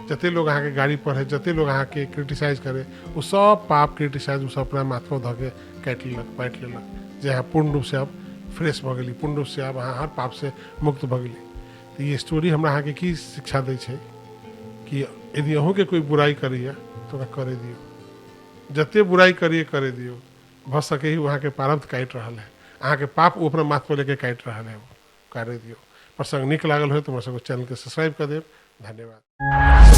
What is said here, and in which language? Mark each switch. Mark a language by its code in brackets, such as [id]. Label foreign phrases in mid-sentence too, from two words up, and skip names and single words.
[mai] जते लोग अहाँ के गाड़ी पढ़े, जते लोग अहाँ के क्रिटिसाइज करे, वो सब पाप क्रिटिसाइज वो सब अपना माथा धऽ के काटि लेलक, बाँटि लेलक, जे अहाँ पूर्ण रूप से अब फ्रेश भ गेली, पूर्ण रूप से अब अहाँ हर पाप से मुक्त भ गेली। तो ये स्टोरी हमरा अहाँ के की शिक्षा दै छै कि यदि अहूँ के कोई बुराई करिए तो ओकरा करे दियो, जते बुराई करिए करे दियो, भ सके ही वहाँ के प्रारब्ध काटि रहा है, अहाँ के पाप वो अपना माथ पर लेके काटि रहा है, वो करे दियो। प्रसंग निक लागल हो तो हमरा सबके चैनल के सब्सक्राइब कर देब। धन्यवाद।